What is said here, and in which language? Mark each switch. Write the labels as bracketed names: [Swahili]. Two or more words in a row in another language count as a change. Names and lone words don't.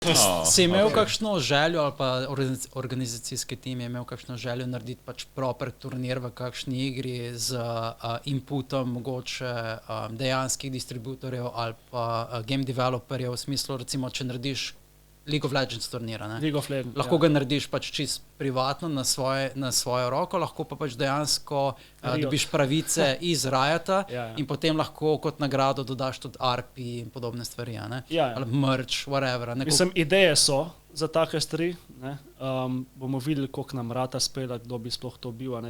[Slovenian] Si imel kakšno željo ali pa organizacijski tim je imel kakšno željo narediti pač proper turnir v kakšni igri z inputom mogoče dejanskih distributorjev ali pa game developerjev, v smislu recimo, če narediš League of Legends turnira, ne? League of Legends, lahko ga narediš pač čist privatno na svojo roko, lahko pa pač dejansko dobiš pravice iz Riota in potem lahko kot nagrado dodaš tudi ARPI in podobne stvari, ne? Ali merch, whatever. Mislim, ideje so za take stvari, ne? Bomo videli, koliko nam rata spela, kdo bi sploh to bil, ne?